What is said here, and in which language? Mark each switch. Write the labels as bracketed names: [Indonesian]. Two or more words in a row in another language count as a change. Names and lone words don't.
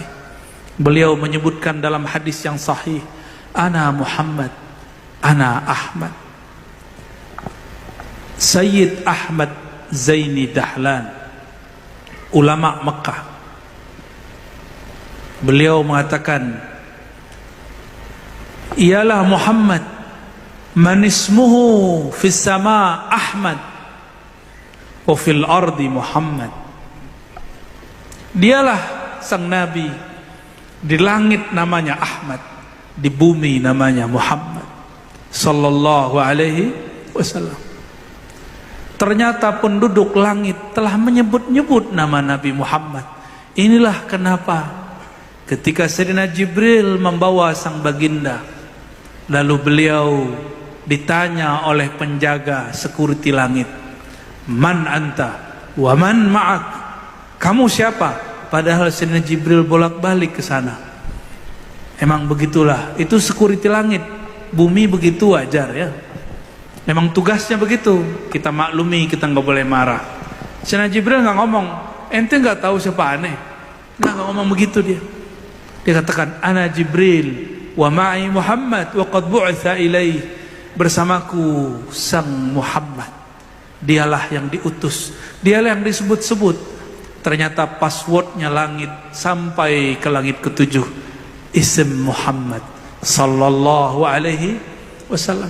[Indonesian] Beliau menyebutkan dalam hadis yang sahih, [Arabic] أنا محمد، أنا أحمد, [Indonesian] Sayyid Ahmad Zaini Dahlan, ulama Mekah. Beliau mengatakan, ialah Muhammad, [Arabic] من اسمه في السماء أحمد وفي الأرض محمد. [Indonesian] Dialah sang Nabi, di langit namanya Ahmad, di bumi namanya Muhammad [Arabic] صلى الله عليه وسلم. [Indonesian] Ternyata penduduk langit telah menyebut-nyebut nama Nabi Muhammad. Inilah kenapa ketika Sayyidina Jibril membawa sang baginda, lalu beliau ditanya oleh penjaga security langit, [Arabic] من أنت ومن معك? [Indonesian] Kamu siapa? Padahal Sayyidina Jibril bolak-balik ke sana. Emang begitulah, itu security langit. Bumi begitu wajar ya. Memang tugasnya begitu. Kita maklumi, kita nggak boleh marah. Sayyidina Jibril nggak ngomong, ente nggak tahu siapa aneh. Nggak ngomong begitu dia. Dia katakan, [Arabic] أنا جبريل ومعي محمد وقد بعث إليه. [Indonesian] Bersamaku sang Muhammad. Dialah yang diutus. Dialah yang disebut-sebut. Ternyata passwordnya langit sampai ke langit ketujuh. [Arabic] اسم محمد صلى الله عليه وسلم.